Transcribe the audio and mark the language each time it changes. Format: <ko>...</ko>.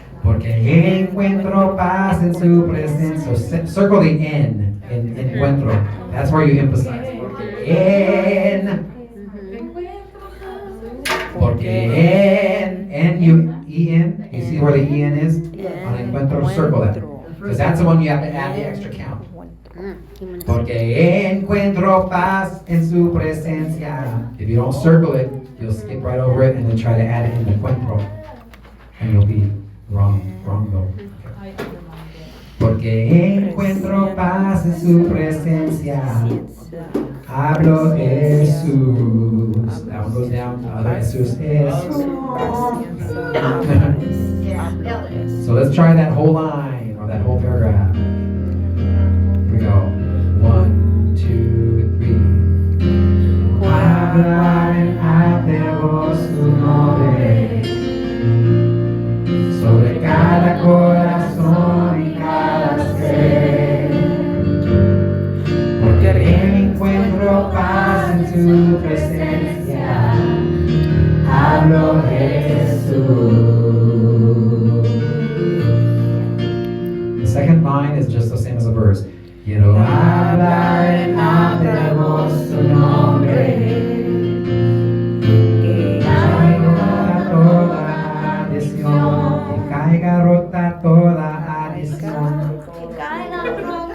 <es>Porque encuentro paz en su presencia.</es> <en>So circle the N in encuentro. That's where you emphasize. En. Porque N-U-E-N. You see where the E-N is? On encuentro, circle that. Because that's the one you have to add the extra count.</en> <es>Porque encuentro paz en su presencia.</es> <en>If you don't circle it, you'll skip right over it and then try to add it in encuentro. And you'll be wrong though. Okay.</en> <es>Porque encuentro paz en su presencia. Hablo Jesús.</es> <en>That one goes down.</en> <es>Hablo Jesús.</es> <en>So let's try that whole line or that whole paragraph. Here we go. 1, 2, 3.</en> <es>Habla en alto su nombre sobre cada corazón y cada ser. Porque encuentro paz en su presencia. Hablo Jesús.</es> <en>The second line is just the same as the verse.</en> <es>Quiero hablar en alto su nombre. Que caiga toda adicción. Que caiga rota toda adicción.</es>